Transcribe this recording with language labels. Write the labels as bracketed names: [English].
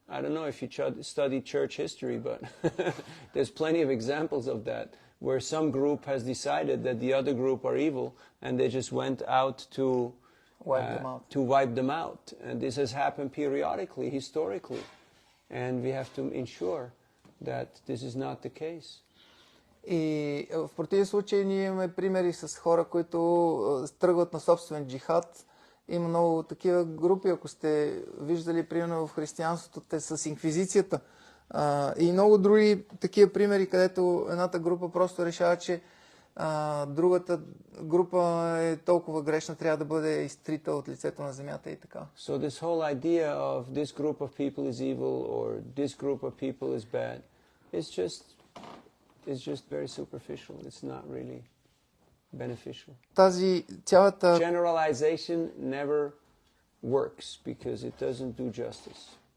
[English] I don't know if you study church history, but there's plenty of examples of that, where some group has decided that the other group are evil, and they just went out to wipe them out. And this has happened periodically, historically, and we have to ensure that this is not the case. [Bulgarian] И в противен случай ние имаме примери с хора, които тръгват на собствен джихад. Има много такива групи, ако сте виждали примерно в християнството, те с инквизицията. И много други такива примери, където едната група просто решава, че другата група е толкова грешна, трябва да бъде изтрита от лицето на земята и така. [English] So this whole idea of this group of people is evil or this group of people is bad, it's just very superficial. It's not really beneficial. [Bulgarian] Тази цялата [English] Generalization never works because it doesn't do justice.